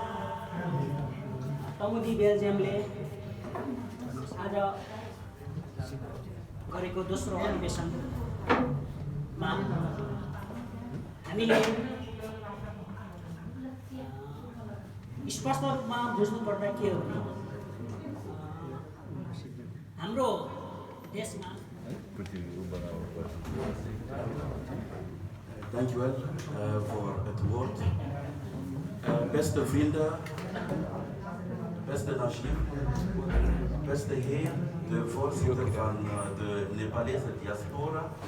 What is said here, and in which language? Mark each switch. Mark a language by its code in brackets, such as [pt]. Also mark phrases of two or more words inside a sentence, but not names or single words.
[ne] तमुदी बेल्जियमले आज गरेको दोस्रो अधिवेशनमा हामीले स्पष्ट रूपमा बुझ्नुपर्दा के हो भने हाम्रो देशमा [nl] Dankjewel voor het woord. Beste vrienden, beste Najib, beste heer, de voorzitter van de Nepalese diaspora.